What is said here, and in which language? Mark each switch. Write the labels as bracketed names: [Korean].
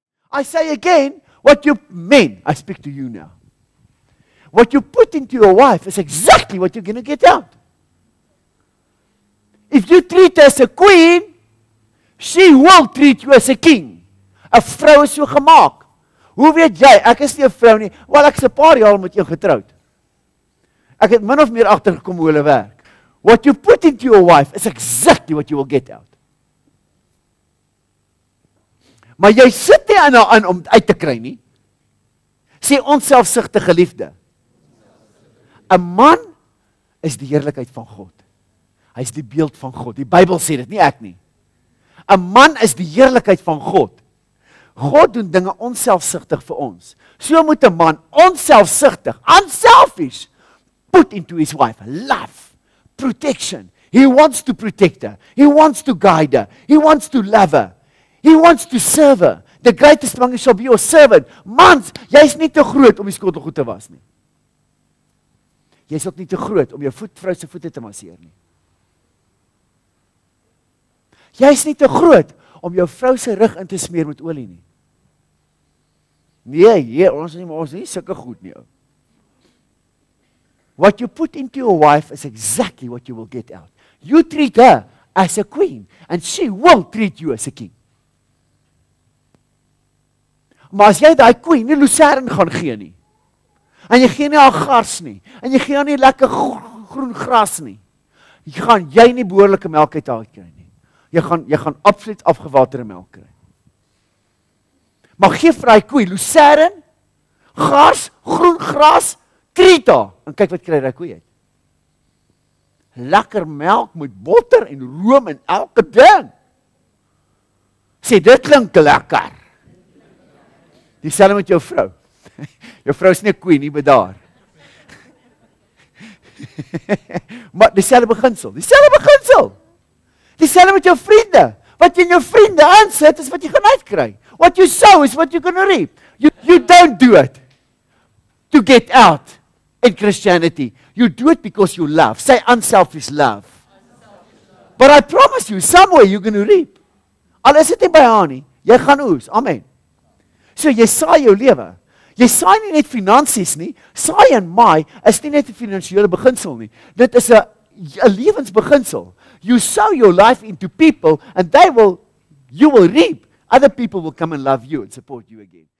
[English] I say again, what you men, I speak to you now. What you put into your wife is exactly what you're going to get out. If you treat her as a queen, she will treat you as a king. [Afrikaans] 'n Vrou is so gemaak. Hoe weet jy, ek is nie 'n vrou nie, wel ek is 'n paar jaar met een getroud. Ek het min of meer agtergekom hoe hulle werk. [English] What you put into your wife is exactly what you will get out. [Afrikaans] Maar jy sit nie aan om uit te kry nie. Sê onselfsugtige liefde. 'n Man is die heerlikheid van God. Hy is die beeld van God. Die Bybel sê dit, nie ek nie. 'n Man is die heerlikheid van God. God doen dinge onselfsugtig vir ons. So moet 'n man onselfsugtig, [English] unselfish, put into his wife love, protection. He wants to protect her. He wants to guide her. He wants to love her. He wants to serve her. The greatest among you shall be your servant. [Afrikaans] Mans, jy's nie te groot om die skottelgoed te was nie. Jy's ook nie te groot om jou vrou se voete te masseer nie. Jy's nie te groot om jou vrou se rug in te smeer met olie nie. Nee, ons is nie sulke goed nie. [English] What you put into your wife is exactly what you will get out. You treat her as a queen and she will treat you as a king. [Afrikaans] Maar as jy daai queen nie lucerne gaan gee nie, en jy gee nie haar gars nie, en jy gee haar nie lekker groen gras nie, gaan jy nie behoorlike melk uit haar kry nie. Jy gaan absoluut afgewaterde melk kry. Maar gee vir hy koei, lucerne, gars, groen gras, treat haar, en kyk wat kry hy koei uit. Lekker melk met botter en room en elke ding. Sê, dit klink lekker. Dieselfde met jou vrou. Jou vrou is nie 'n koei nie, bedaar. Maar dieselfde beginsel. Dieselfde met jou vriende. Wat jy in jou vriende aansit, is wat jy gaan uitkry. [English] What you sow is what you're going to reap. You don't do it to get out in Christianity. You do it because you love. Say unselfish love. But I promise you, somewhere you're going to reap. [Afrikaans] Al is dit nie by haar nie, jy gaan oes. Amen. So jy saai jou lewe. Jy saai nie net finansies nie. Saai en maai is nie net 'n finansiële beginsel nie. Dit is 'n lewensbeginsel. [English] You sow your life into people and you will reap other people will come and love you and support you again.